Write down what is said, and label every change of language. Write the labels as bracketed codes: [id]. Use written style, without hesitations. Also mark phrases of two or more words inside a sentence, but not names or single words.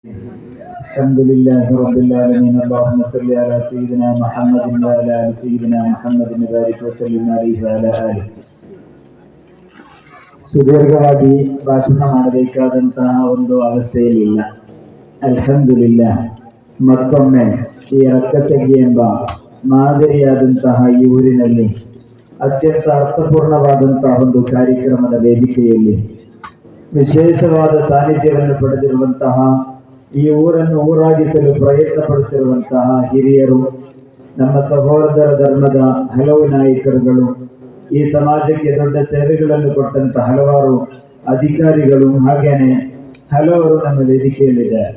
[ar] الحمد لله رب العالمين. اللهم صل على سيدنا محمد وعلى آل سيدنا محمد وبارك وسلم عليه وعلى آله. [kn] ಸುದೀರ್ಘವಾಗಿ ಭಾಷಣ ಮಾಡಬೇಕಾದಂತಹ ಒಂದು ಅವಸ್ಥೆಯಲ್ಲಿಲ್ಲ. ಅಲ್ಹಮ್ದುಲಿಲ್ಲಾಹ್, ಮತ್ತೊಮ್ಮೆ ಈ ರಕ್ಕಸಗಿ ಎಂಬ ಮಾದರಿಯಾದಂತಹ ಈ ಊರಿನಲ್ಲಿ ಅತ್ಯಂತ ಅರ್ಥಪೂರ್ಣವಾದಂತಹ ಒಂದು ಕಾರ್ಯಕ್ರಮದ ವೇದಿಕೆಯಲ್ಲಿ ವಿಶೇಷವಾದ ಸಾನ್ನಿಧ್ಯವನ್ನು ಪಡೆದಿರುವಂತಹ, ಈ ಊರನ್ನು ಊರಾಗಿಸಲು ಪ್ರಯತ್ನ ಪಡುತ್ತಿರುವಂತಹ ಹಿರಿಯರು, ನಮ್ಮ ಸಹೋದರ ಧರ್ಮದ ಹಲವು ನಾಯಕರುಗಳು, ಈ ಸಮಾಜಕ್ಕೆ ದೊಡ್ಡ ಸೇವೆಗಳನ್ನು ಕೊಟ್ಟಂತಹ ಹಲವಾರು ಅಧಿಕಾರಿಗಳು, ಹಾಗೇನೆ ಹಲವರು ನಮ್ಮ ವೇದಿಕೆಯಲ್ಲಿದ್ದಾರೆ.